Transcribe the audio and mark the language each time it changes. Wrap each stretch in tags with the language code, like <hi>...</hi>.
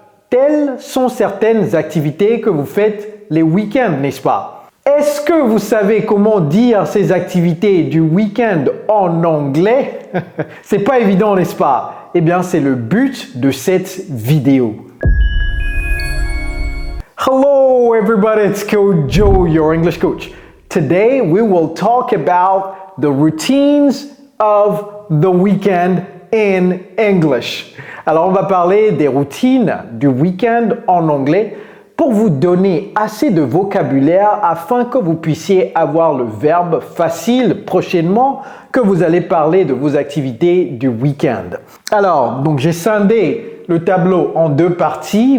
<fr>Telles sont certaines activités que vous faites les week-ends, n'est-ce pas? Est-ce que vous savez comment dire ces activités du week-end en anglais? C'est pas évident, n'est-ce pas? Eh bien, c'est le but de cette vidéo.</fr> <en>Hello everybody, it's Coach Joe, your English coach. Today we will talk about the routines of the weekend in English.</en> <fr>Alors, on va parler des routines du week-end en anglais pour vous donner assez de vocabulaire afin que vous puissiez avoir le verbe facile prochainement que vous allez parler de vos activités du week-end. Alors, donc j'ai scindé le tableau en deux parties.</fr>